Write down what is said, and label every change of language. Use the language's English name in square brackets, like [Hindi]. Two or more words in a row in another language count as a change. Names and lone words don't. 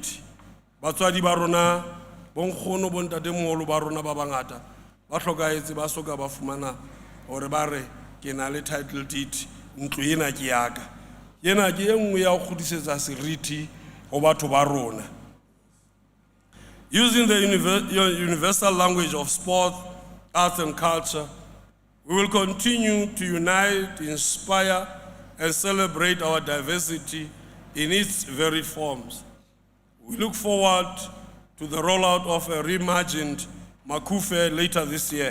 [Southern Sotho] Batswadi ba rona bonkgono bo ntatemoholo ba rona ba bangata ba hlokaetse ba soka ba fumana hore ba re ke na le [English] title deed, [Southern Sotho] ntlo ena ke ya ka. Ena ke e nngwe ya ho kgodisetsa seriti ho batho ba rona. [English] Using the universal language of sport, arts and culture, we will continue to unite, inspire, and celebrate our diversity in its varied forms. We look forward to the rollout of a reimagined Makufe later this year.